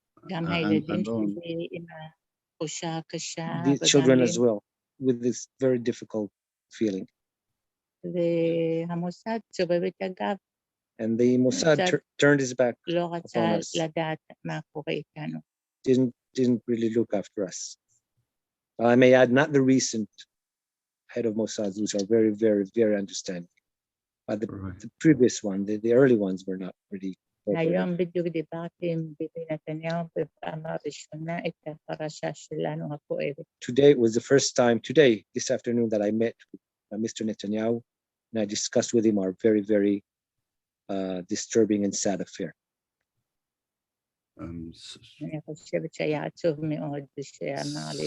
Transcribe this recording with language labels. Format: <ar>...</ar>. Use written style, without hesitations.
<he>גם הילדים שלי עם התחושה הקשה.</he> <en>The children as well. with this very difficult feeling.</en> <he>והמוסד סובב את הגב,</he> <en>And the Mossad turned his back</en> <he>לא</he> <en>upon</en> <he>רצה</he> <en>us,</en> <he>לדעת מה קורה איתנו.</he> <en>didn't really look after us. I may add, not the recent head of Mossad, which are very, very, very understanding. But the previous one, the early ones were not really.</en> <he>היום בדיוק דיברתי עם ביבי נתניהו בפעם הראשונה את הפרשה שלנו הכואבת.</he> <en>Today was the first time, this afternoon, that I met with Mr. Netanyahu, and I discussed with him our very, very disturbing and sad affair.</en> <he>אני חושבת שהיה עצוב מאוד שאמר לי,</he>